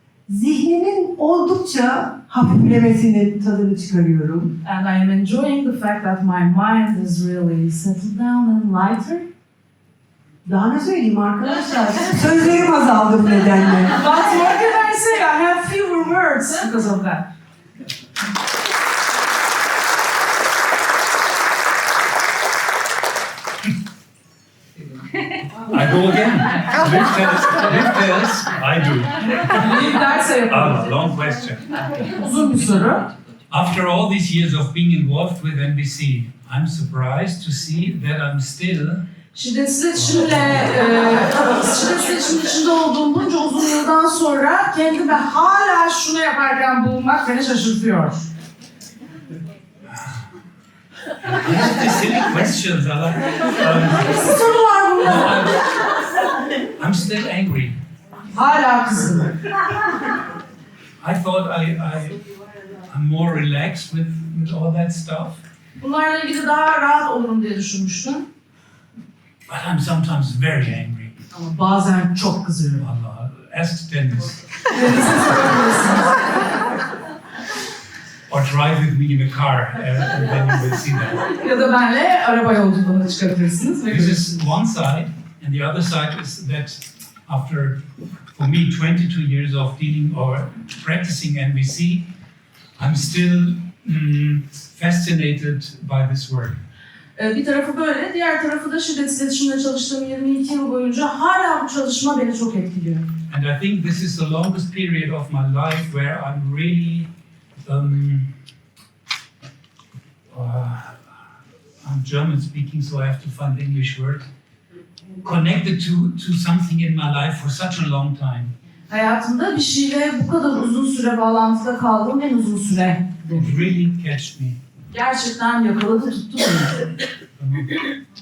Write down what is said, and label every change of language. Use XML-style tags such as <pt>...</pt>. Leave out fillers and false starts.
<tr>Zihnimin oldukça hafiflemesinin tadını çıkarıyorum.</tr> <en>And I am enjoying the fact that my mind is really settled down and lighter.</en> <tr>Daha ne söyleyeyim arkadaşlar? Sözlerim azaldı bu nedenle.</tr> <en>But what can I say? I have fewer words because of that. I go again. Liv tells, I do.</en> <tr>Liv derse yapalım.</tr> <en>Long question.</en> <tr>Uzun bir soru.</tr> <en>After all these years of being involved with NBC, I'm surprised to see that I'm still</en> <tr>Şiddetsiz iletişimin içinde olduğum bunca uzun yıldan sonra kendime hala şunu yaparken bulunmak beni şaşırtıyor.</tr> <en>These silly questions.</en> <tr>Bir soru var bunda.</tr> <en>I'm still angry.</en> <tr>Hala kızgınım.</tr> <en>I thought I'm more relaxed with all that stuff.</en> <tr>Bunlarla ilgili daha rahat olurum diye düşünmüştüm.</tr> <en>But I'm sometimes very angry.</en> <tr>Ama bazen çok kızıyorum.</tr> <en>Allah, ask Dennis.</en> <tr>Deniz'e sorabilirsiniz.</tr> <en>Or drive with me in a car, and then you will see that.</en> <tr>Ya da benle araba yolculuğuna çıkabilirsiniz.</tr> <en>This is one side, and the other side is that after, for me, 22 years of dealing or practicing NVC, I'm still fascinated by this work.</en> <tr>Bir tarafı böyle, diğer tarafı da şiddetsiz iletişimde çalıştığım 22 yıl boyunca hala bu çalışma beni çok etkiliyor.</tr> <en>And I think this is the longest period of my life where I'm really, I'm German speaking, so I have to find the English word, connected to something in my life for such a long time.</en> <tr>Hayatımda bir şeyle bu kadar uzun süre bağlantıda kaldığım en uzun süre.</tr> <en>It really catched me.</en> <tr>Gerçekten yakaladı, tuttu beni.</tr>